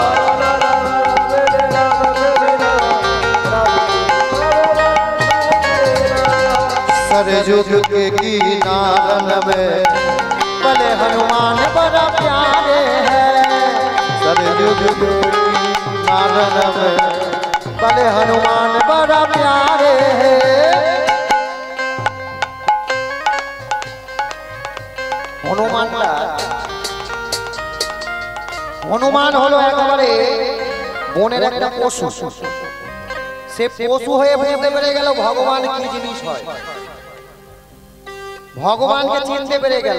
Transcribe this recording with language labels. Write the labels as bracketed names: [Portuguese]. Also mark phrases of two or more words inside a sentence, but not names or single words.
[Hindi] सरयुग के किनारन में भले हनुमान बड़ा प्यारे हैं, सरयुग के किनारन में भले हनुमान बड़ा प्यारे हैं। [Bangla] হনুমান হলো একেবারে বনের একটা পশু, সে পশু হয়ে বুঝতে পেরে গেল ভগবান কি জিনিস হয়, ভগবানকে চিনতে পেরে গেল।